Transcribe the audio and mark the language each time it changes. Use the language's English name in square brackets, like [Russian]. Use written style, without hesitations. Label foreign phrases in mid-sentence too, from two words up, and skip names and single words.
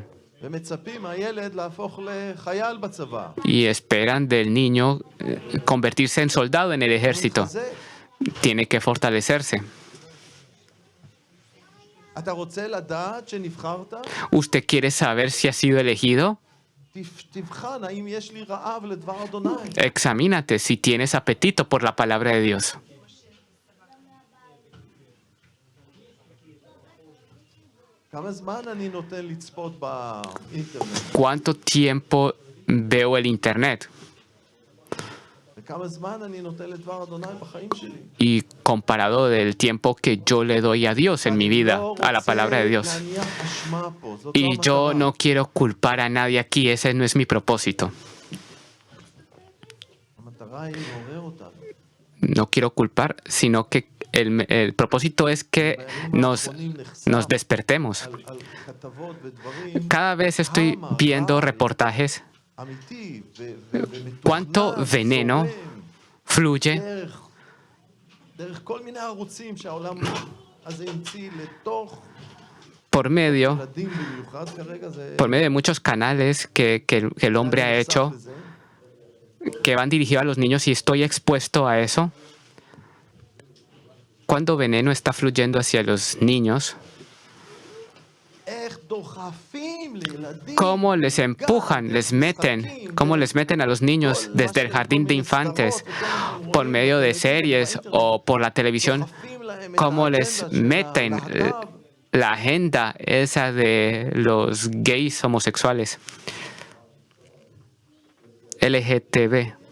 [Hebrew] ומצפים מהילד להפוך לחייל בצבא. [Spanish] y esperan del niño convertirse en soldado en el ejército. [Hebrew] להתחזק. [Spanish] Tiene que fortalecerse. [Hebrew] אתה רוצה לדעת שנבחרת? [Spanish] ¿Usted quiere saber si ha sido elegido? [Hebrew] תבחן האם יש לי רעב לדבר אדוני. [Spanish] Examínate si tienes apetito por la palabra de Dios. [Hebrew] כמה זמן אני נותן לצפות באינטרנט? [Spanish] ¿Cuánto tiempo veo el internet? [Hebrew] וכמה זמן אני נותן לדבר אדוני בחיים שלי? [Spanish] Y comparado del tiempo que yo le doy a Dios en mi vida, a la palabra de Dios. [Hebrew] להניח אשמה פה, זאת לא [Spanish] Y yo [Hebrew] המטרה. [Spanish] no quiero culpar a nadie aquí, ese no es mi propósito. [Hebrew] המטרה היא לעורר אותנו. [Spanish] No quiero culpar, sino que el propósito es que nos despertemos. [Hebrew] על כתבות ודברים [Spanish] Cada vez estoy viendo reportajes, [Hebrew] אמיתי [Spanish] cuánto veneno fluye [Hebrew] דרך כל מיני ערוצים שהעולם הזה המציא לתוך [Spanish] por medio de muchos canales que el hombre ha hecho, que van dirigidos a los niños, y estoy expuesto a eso. Cuando veneno está fluyendo hacia los niños, cómo les empujan, cómo les meten a los niños desde el jardín de infantes, por medio de series o por la televisión, cómo les meten la agenda esa de los gays homosexuales, LGTB.